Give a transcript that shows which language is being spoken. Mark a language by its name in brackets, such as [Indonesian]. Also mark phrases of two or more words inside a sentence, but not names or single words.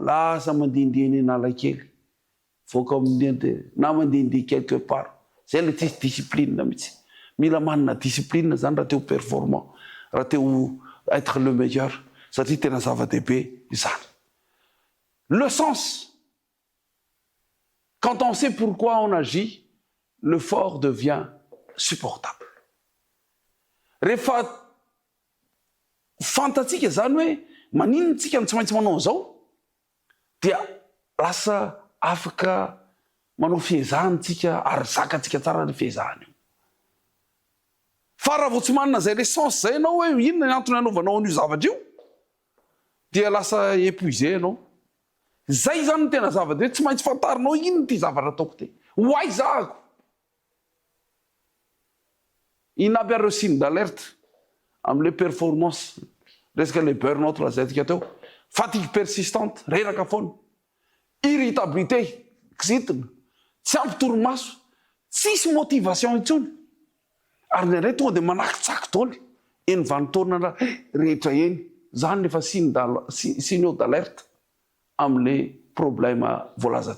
[Malagasy] Lasa mandehandeha eny Analakely. [French] Faut comme [Malagasy] na mandehandeha [French] quelque part. [Malagasy] Zay le tsisy discipline mihitsy. Mila manana discipline zany raha teo performant. Raha teo [French] être le meilleur. [Malagasy] Satria tena zava-dehibe izany. [French] Le sens. Quand on sait pourquoi on agit, le fort devient supportable. [Malagasy] Rehefa fantatsika zany hoe maninona tsika tsy maintsy manao zao dia lasa afaka manao fihezahana tsika ary zakatsika tsara ny fihezahana io. Fa raha vao tsy manana zay [French] le sens [Malagasy] zay ianao hoe inona ny antony anaovanao an'io zavatra io dia lasa épuisé ianao. Zay zany no tena zava-dehibe tsy maintsy fantarinao inona ty zavatra ataoko ty. Hoay zahako. Ina aby areo [French] signe d'alerte [Malagasy] am'le performance resaka le burn-out lazaintsika teo. [French] Fatigue persistante, [Malagasy] reraka foana. Irritabilité, kizitina, tsy ampy torimaso, tsisy motivation intsony. Ary nindray tonga de manakitsaky taoly eny vanim-taonana rehetra eny. Zany lefa [French] signaux d'alerte [Malagasy] am'le problème voalazantsika teo.